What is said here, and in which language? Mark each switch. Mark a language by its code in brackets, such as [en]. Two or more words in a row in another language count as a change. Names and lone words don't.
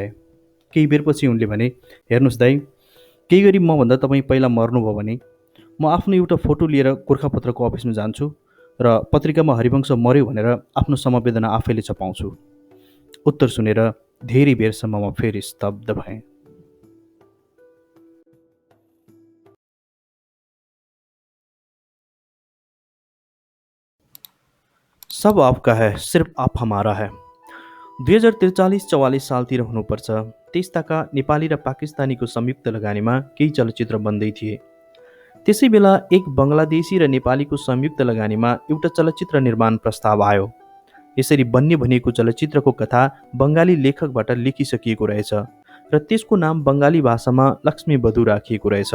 [ne] केही बेरपछि उनले भने, हेर्नुहोस् दाइ, केही गरी मभन्दा तपाईँ पहिला मर्नुभयो भने म आफ्नो एउटा फोटो लिएर गोर्खापत्रको अफिसमा जान्छु र पत्रिकामा हरिवंश मर्यो भनेर आफ्नो समवेदना आफैले छपाउँछु। उत्तर सुनेर धेरै बेरसम्म म फेरि स्तब्ध भएँ। [hi] सब आपका है, सिर्फ आप हमारा है। [ne] 2043-44 सालतिर हुनुपर्छ। त्यस्ताका नेपाली र पाकिस्तानीको संयुक्त लगानीमा केही चलचित्र बन्दै थिए। त्यसै बेला एक बङ्गलादेशी र नेपालीको संयुक्त लगानीमा एउटा चलचित्र निर्माण प्रस्ताव आयो। यसरी बन्ने भनिएको चलचित्रको कथा बङ्गाली लेखकबाट लेखिसकिएको रहेछ र त्यसको नाम बङ्गाली भाषामा लक्ष्मी बधु राखिएको रहेछ।